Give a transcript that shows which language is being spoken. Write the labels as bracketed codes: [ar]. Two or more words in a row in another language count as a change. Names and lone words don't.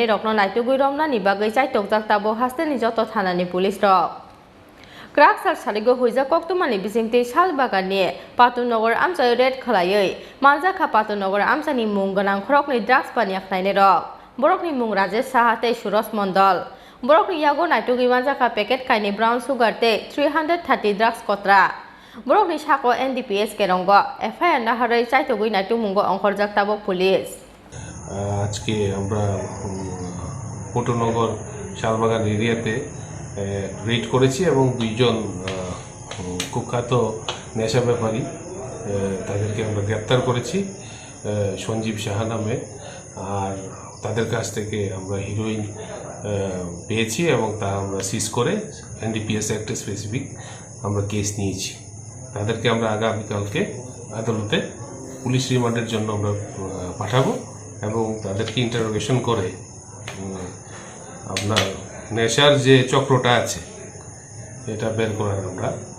[trp] rokno naitugui romnani bagai chaitok tabo hasteni joto Thanani police ro Kraksal Sarigo Huijak Khoroknwi bisingtei Salbagan ni Patunagar Amchaio red Khlaiai Manjakha Patunagar Amchani mung ganang Khoroknwi drugs Baniya Khlainai rok Borokni mung Raja tei Suros Mondal Borokni yago naitugui Manjakha packet kaini [en] brown sugar [trp] tei 330 drugs kotra Borokni sako NDPS kerongo FIR na harai chaitogui naitung mungo ongkhorjak tabo police [bn] আজকে আমরা পটুনগর শালবাগান এরিয়াতে রেড করেছি এবং দুইজন কুখ্যাত নেশা ব্যাপারী তাদেরকে আমরা গ্রেপ্তার করেছি সঞ্জীব সাহা নামে আর তাদের কাছ থেকে আমরা হিরোইন পেয়েছি এবং তা আমরা সিজ করে [en] NDPS act specific [bn] আমরা কেস নিয়েছি তাদেরকে আমরা আগামীকালকে আদালতে [en] police remand [bn] জন্য আমরা পাঠাবো এবং তাদেরকে ইন্টারোগেশন করে আপনার নেশার যে চক্রটা আছে এটা বের করার আমরা